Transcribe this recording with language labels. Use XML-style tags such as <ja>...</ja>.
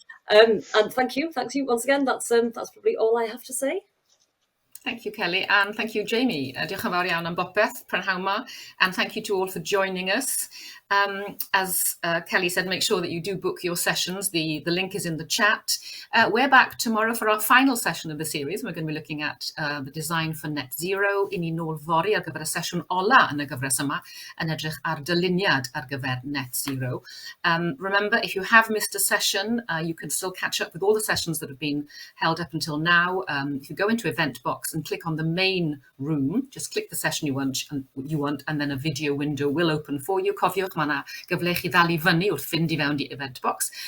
<en>And thank you once again. That's probably all I have to say. Thank you, Kelly, and thank you, Jamie.</en> <cy>Diolch yn fawr iawn am bopeth, prynhawn 'ma,</cy> <en>and thank you to all for joining us. As Kelly said, make sure that you do book your sessions. The link is in the chat. We're back tomorrow for our final session of the series. We're going to be looking at the design for net zero.</en> <cy>I ni nôl fory ar gyfer y sesiwn ola yn y gyfres yma, yn edrych ar dyluniad ar gyfer net zero.</cy> <en>Remember, if you have missed a session, you can still catch up with all the sessions that have been held up until now. If you go into Event Box and click on the main room, just click the session you want, and then a video window will open for you.</en> <cy>Cofiwch, mae yna gyfle I chi ddal I fyny wrth fynd I fewn I Event Box.</cy>